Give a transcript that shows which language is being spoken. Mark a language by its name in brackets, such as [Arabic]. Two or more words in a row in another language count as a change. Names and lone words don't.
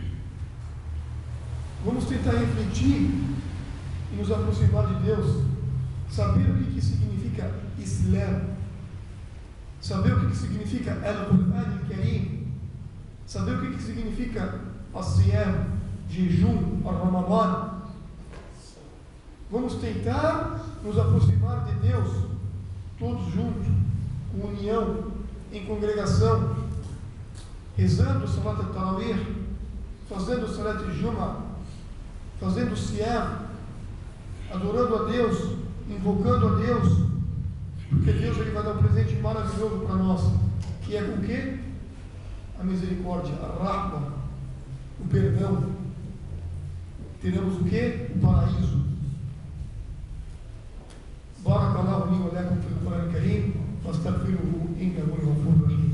[Portuguese] Vamos tentar refletir e nos aproximar de Deus, saber o que significa Islã, saber o que significa Al-Qur'an Al-Karim, saber o que significa As-Siyam, jejum, Ar-Ramadan. Vamos tentar nos aproximar de Deus, todos juntos, com união, em congregação, rezando o Salat al-Tarawih, fazendo o Salat al-Jum'ah, fazendo o Siyam, adorando a Deus, invocando a Deus, porque Deus ele vai dar um presente maravilhoso para nós, que é o quê? A misericórdia, a rahma, o perdão. Teremos o quê? O paraíso. [Arabic] بارك الله لي ولكم في القرآن الكريم واستغفره إنه هو الغفور الرحيم.